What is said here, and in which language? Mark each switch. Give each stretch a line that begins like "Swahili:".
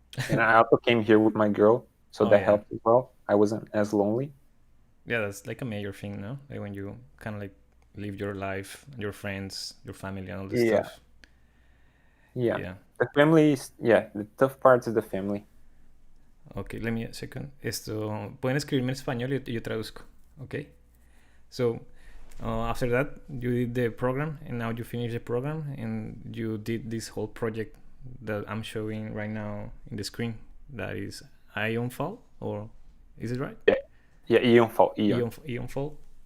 English: And I also came here with my girl, so that helped as well. I wasn't as lonely. Yeah, that's like a major thing, no? Like when you kind of like live your life, your friends, your family, and all this stuff. Yeah. The family is, the tough part is the family. Okay, let me a second.
Spanish: Pueden escribirme en español y yo traduzco.
English: Okay? So, after that, you did the program, and now you finished the program, and you did this whole project that I'm showing right now in the screen. That is Ionfall, or is it right? Yeah, Ionfall. Ionfall.